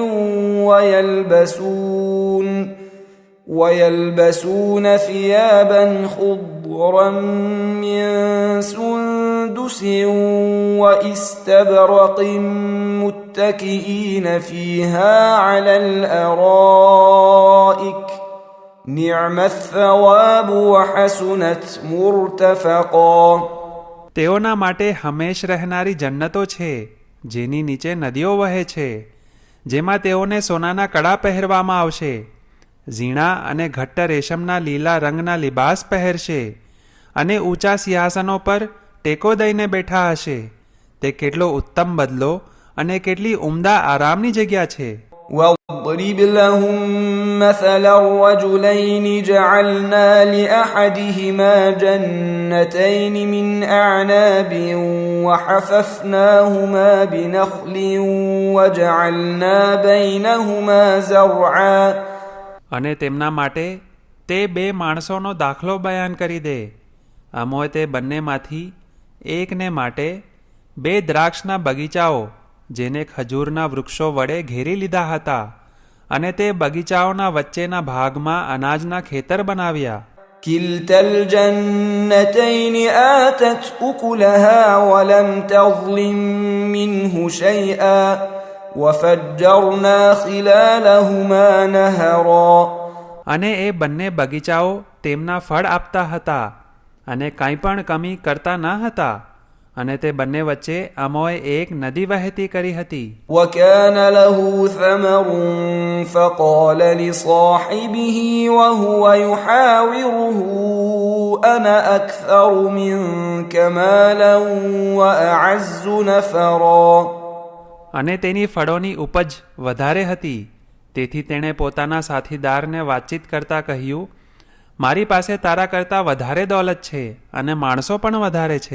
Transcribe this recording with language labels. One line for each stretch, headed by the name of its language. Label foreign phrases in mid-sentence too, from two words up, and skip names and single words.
Arabic: ويلبسون ثيابا خضرا من سندس واستبرق متكئين فيها على الأرائك نعم الثواب وحسنت مرتفقا.
Gujarati: તેઓના માટે હંમેશ રહેનારી જન્નતો છે જેની નીચે નદીઓ વહે છે જેમાં તેઓને સોનાના કડા પહેરવામાં આવશે. ઝીણા અને ઘટ્ટ રેશમના લીલા રંગના લિબાસ પહેરશે અને ઊંચા સિંહાસનો પર ટેકો દઈને બેઠા હશે. તે કેટલો ઉત્તમ બદલો અને કેટલી ઉમદા આરામની જગ્યા છે.
Arabic: واضرب لهم مثل الرجلين جعلنا لأحدهما جنتين من أعناب وحففناهما بنخل وجعلنا بينهما زرعا.
Gujarati: અને તેમના માટે તે બે માણસોનો દાખલો બયાન કરી દે. અમોએ તે બંનેમાંથી એકને માટે બે દ્રાક્ષના બગીચાઓ જેને ખજૂરના વૃક્ષો વડે ઘેરી લીધા હતા અને તે બગીચાઓના વચ્ચેના ભાગમાં અનાજના ખેતર બનાવ્યા.
Arabic: كلتا الجنتين آتت أكلها ولم تظلم منه شيئا وفجرنا خلالهما نهرا.
Gujarati: અને એ બંને બગીચાઓ તેમના ફળ આપતા હતા અને કાંઈ પણ કમી કરતા ન હતા, અને તે બંને વચ્ચે અમોએ એક નદી વહેતી કરી હતી.
Arabic: وكان له ثمر فقال لصاحبه وهو يحاوره أنا أكثر منك مالا وأعز نفرا.
Gujarati: અને તેની ફળોની ઉપજ વધારે હતી, તેથી તેણે પોતાના સાથીદારને વાતચીત કરતા કહ્યું, મારી પાસે તારા કરતાં વધારે દોલત છે અને માણસો પણ વધારે છે.